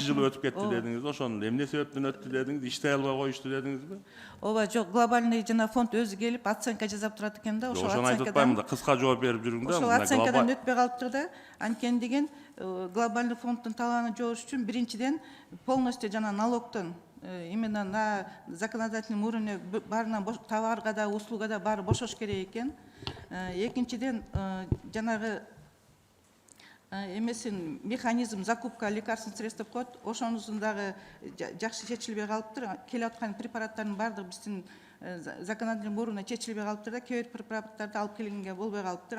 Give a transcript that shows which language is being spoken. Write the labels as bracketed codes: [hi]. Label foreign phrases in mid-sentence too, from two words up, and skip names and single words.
[ky] жылы өтүп кетти дедиңиз, ошону эмне себептен өттү дедиңиз, иштей албай коюшту дедиңизби? Ооба, жок, глобальный жана фонд өзү келип оценка жасап турат экен да, ошол айтып атпайм да, кыска жооп берип жүрүң да. Ошол оценкадан өтпөй калыптыр да. Анткени деген глобальный фонддун талабын жоош үчүн биринчиден полностью жана налогтон [ru] именно на законодательном уровне [ky] баарынан товарга да, услуга да баары бошош керек экен. Экинчиден жанагы эмесин [ru] механизм закупка лекарственных средств [ky] деп коет, ошонусун дагы жакшы чечилбей калыптыр. Келип аткан препараттардын баардыгы биздин [ru] законодательный уровне [ky] чечилбей калыптыр да, кээ бир препараттарды алып келгенге болбой калыптыр.